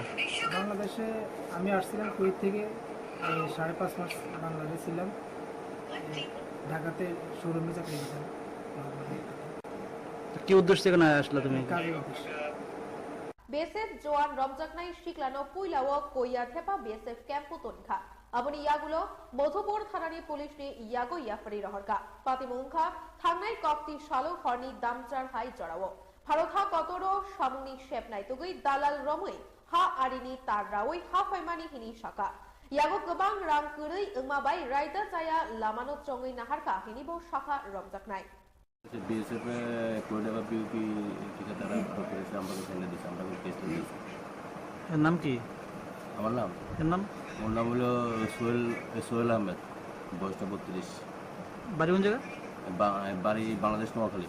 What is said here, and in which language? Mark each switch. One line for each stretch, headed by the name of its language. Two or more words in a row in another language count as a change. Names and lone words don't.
Bangla: বাংলাদেশে আমি আসছিলাম কুয়েত থেকে, 5.5 মাস বাংলাদেশে ছিলাম, ঢাকাতে শোরুমে চাকরি করতাম। কি উদ্দেশ্য থেকে না আসলে তুমি? কাজের উদ্দেশ্যে।
Kok Borok: বিএসএফ জওয়ান রমজাকনাই শিকলানো পুইলাও কইয়া থেপা বিএসএফ ক্যাম্প তনখা aboni yagulo Modhopur thanani police ni yago yafari roharka patimungkha thangnai kopti shalo horni damchar hai jorao bharotha kotoro samuni shepnai tugui dalal romui ha arini tar rawoi ha faimani hini shaka yago gobang rang kurui ingmabai raida jaya lamano chongui naharka hinibo shaka romjaknai
Bangla: বিএসএফ কোডেবা পিউপি ঠিকাদার করেছে আমরা এখানে দিছি আমরা কেস দিয়েছি। এর নাম কি? আমার নাম ওর নাম হলো সোহেল আহমেদ, বয়সটা 32। বাড়ি কোন জায়গা? বাড়ি বাংলাদেশ নোয়াখালী।